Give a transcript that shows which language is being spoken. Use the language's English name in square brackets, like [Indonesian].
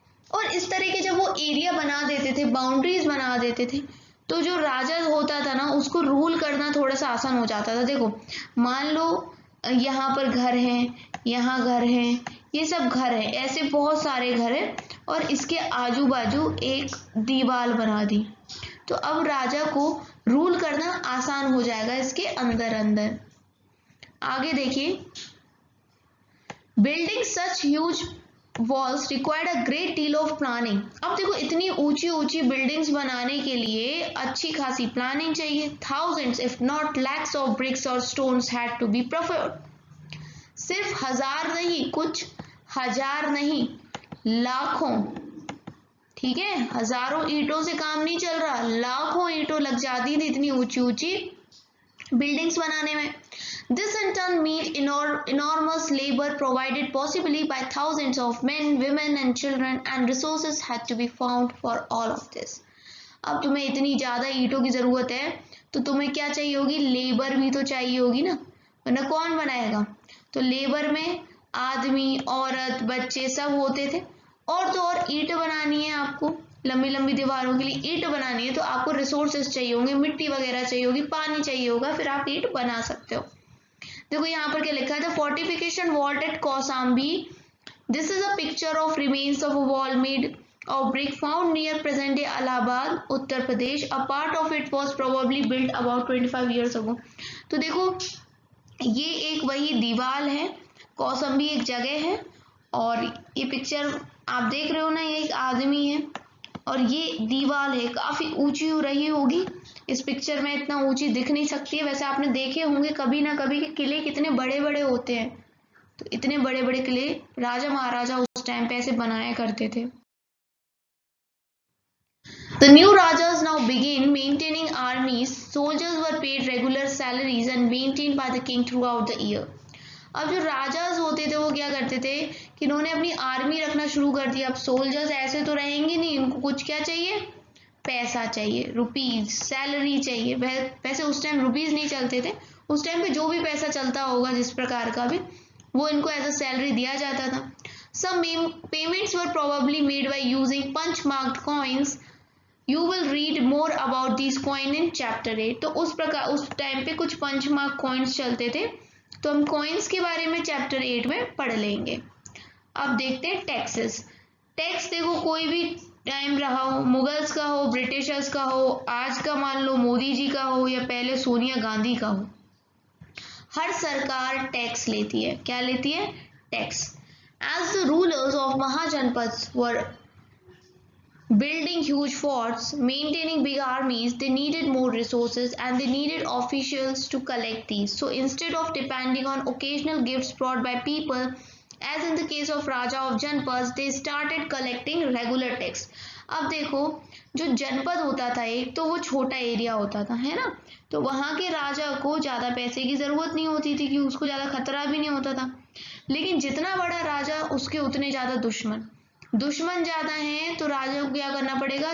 [Hindi] और इस तरह के जब वो एरिया बना देते थे, बाउंड्रीज बना देते थे, तो जो राजा होता था ना उसको रूल करना थोड़ा सा आसान हो जाता था। देखो मान लो यहाँ पर घर हैं, यहाँ घर हैं, ये सब घर है, ऐसे बहुत सारे घर हैं और इसके आजू बाजू एक दीवार बना दी, तो अब राजा को रूल करना आसान हो जाएगा इसके अंदर अंदर। [English] आगे देखिए, building such huge walls required a great deal of planning. [Hindi] अब देखो इतनी ऊंची ऊंची बिल्डिंग्स बनाने के लिए अच्छी खासी प्लानिंग चाहिए। [English] Thousands if not lakhs of bricks और stones had to be procured. [Hindi] सिर्फ हजार नहीं, कुछ हजार नहीं, लाखों, ठीक है, हजारों ईंटों से काम नहीं चल रहा, लाखों ईंटों लग जाती थी इतनी ऊंची ऊंची बिल्डिंग्स बनाने में। [English] This in turn meant enormous labor provided possibly by thousands of men, women and children, and resources had to be found for all of this. [Hindi] अब तुम्हें इतनी ज़्यादा ईंटों की ज़रूरत है तो तुम्हें क्या चाहिए होगी? लेबर भी तो चाहिए होगी ना, वरना कौन बनाएगा? तो लेबर में आदमी, औरत, बच्चे सब होते थे। और तो और ईंट बनानी है आपको, लंबी लंबी दीवारों के लिए ईंट बनानी है तो आपको रिसोर्सेज चाहिए होंगे, मिट्टी वगैरह चाहिए होगी, पानी चाहिए होगा, फिर आप ईंट बना सकते हो। देखो यहाँ पर क्या लिखा है, [English] The fortification wall at Kaushambi, this is a picture of remains of a wall made of brick found near present day Allahabad, Uttar Pradesh. A part of it was probably built about 25 years ago. [Hindi] तो देखो ये एक वही दीवार है, कौसम्बी एक जगह है और ये पिक्चर आप देख रहे हो ना, ये एक आदमी है और ये दीवार है, काफी ऊंची हो रही होगी। इस पिक्चर में इतना ऊंची दिख नहीं सकती है, वैसे आपने देखे होंगे कभी ना कभी कि किले कितने बड़े बड़े होते हैं, तो इतने बड़े बड़े किले राजा महाराजा उस टाइम पे ऐसे बनाया करते थे। [English] The new Rajas now began maintaining armies. Soldiers were paid regular salaries and maintained by the king throughout the year. [Hindi] अब जो राजाज होते थे वो क्या करते थे कि इन्होंने अपनी आर्मी रखना शुरू कर दिया। अब सोल्जर्स ऐसे तो रहेंगे नहीं, इनको कुछ क्या चाहिए? पैसा चाहिए, रुपीज, सैलरी चाहिए। वैसे उस टाइम रुपीज नहीं चलते थे, उस टाइम पे जो भी पैसा चलता होगा जिस प्रकार का भी, वो इनको एज अ सैलरी दिया जाता था। [English] Some payments were probably made by using punch marked coins. You will read more about these coin in chapter 8. [Hindi] तो उस प्रकार उस टाइम पे कुछ पंच मार्क कॉइन्स चलते थे, तो हम कॉइन्स के बारे में चैप्टर 8 में पढ़ लेंगे। अब देखते हैं टैक्सेस। टैक्स देखो कोई भी टाइम रहा हो, मुगल्स का हो, ब्रिटिशर्स का हो, आज का मान लो मोदी जी का हो या पहले सोनिया गांधी का हो, हर सरकार टैक्स लेती है। क्या लेती है? Tax. [English] As the rulers of Mahajanapads were building huge forts, maintaining big armies, they needed more resources and they needed officials to collect these. So instead of depending on occasional gifts brought by people, as in the case of Raja of Janpads, they started collecting regular tax. [Hindi] अब देखो जो जनपद होता था एक, तो वो छोटा एरिया होता था, है ना, तो वहां के राजा को ज्यादा पैसे की जरूरत नहीं होती थी कि उसको ज्यादा खतरा भी नहीं होता था। लेकिन जितना बड़ा राजा उसके उतने ज्यादा दुश्मन ज्यादा हैं, तो राजा को क्या करना पड़ेगा?